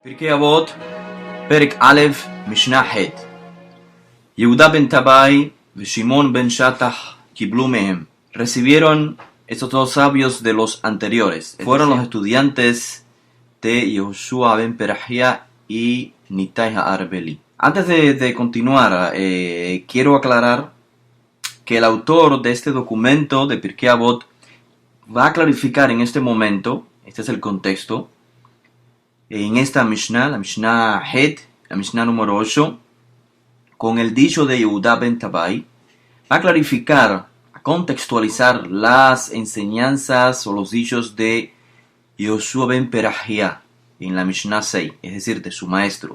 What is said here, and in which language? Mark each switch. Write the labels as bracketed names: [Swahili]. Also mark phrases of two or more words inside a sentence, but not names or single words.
[Hebrew] פרקי אבות, פרק א', משנה ח'. יהודה בן טבעי ושמעון בן שטח קיבלו מהם. [Spanish] Recibieron estos dos sabios de los anteriores. Fueron los estudiantes de Yehoshua ben Perahia y Nitai Ha'arbeli. Antes de continuar, quiero aclarar que el autor de este documento de Pirkei Avot va a clarificar en este momento, este es el contexto, en esta Mishnah, la Mishnah Het, la Mishnah número 8, con el dicho de Yehuda ben Tabai, va a clarificar, a contextualizar las enseñanzas o los dichos de Yehoshua ben Perahia en la Mishnah 6, es decir, de su maestro.